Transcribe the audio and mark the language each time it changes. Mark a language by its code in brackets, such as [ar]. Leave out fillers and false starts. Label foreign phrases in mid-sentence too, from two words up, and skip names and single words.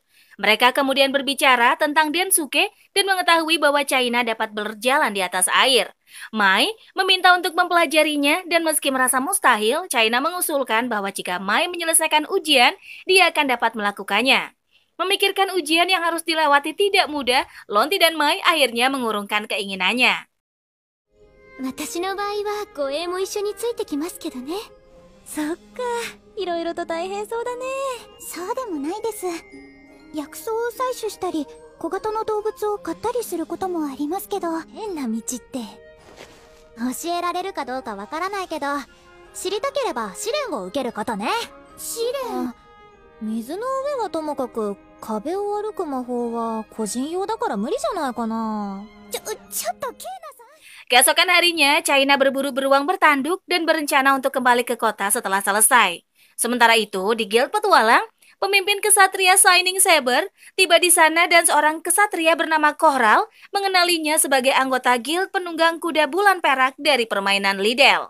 [id] Mereka kemudian berbicara tentang Densuke dan mengetahui bahwa China dapat berjalan di atas air. Mai meminta untuk mempelajarinya dan meski merasa mustahil, China mengusulkan bahwa jika Mai menyelesaikan ujian, dia akan dapat melakukannya. Memikirkan ujian yang harus dilewati tidak mudah, Lonti dan Mai akhirnya mengurungkan keinginannya. [ja] 私の場合は護衛も一緒についてきますけどね。そっか、いろいろと大変そうだね。そうでもないです。薬草を採取したり、小型の動物を飼ったりすることもありますけど。変な道って。教えられるかどうかわからないけど、知りたければ試練を受けることね。試練？水の上はともかく、壁を歩く魔法は個人用だから無理じゃないかな。ちょっとケイナさん。 [id] Keesokan harinya, China berburu beruang bertanduk dan berencana untuk kembali ke kota setelah selesai. Sementara itu, di Guild Petualang, pemimpin kesatria Shining Saber tiba di sana dan seorang kesatria bernama Kohral mengenalinya sebagai anggota Guild Penunggang Kuda Bulan Perak dari permainan Lidl.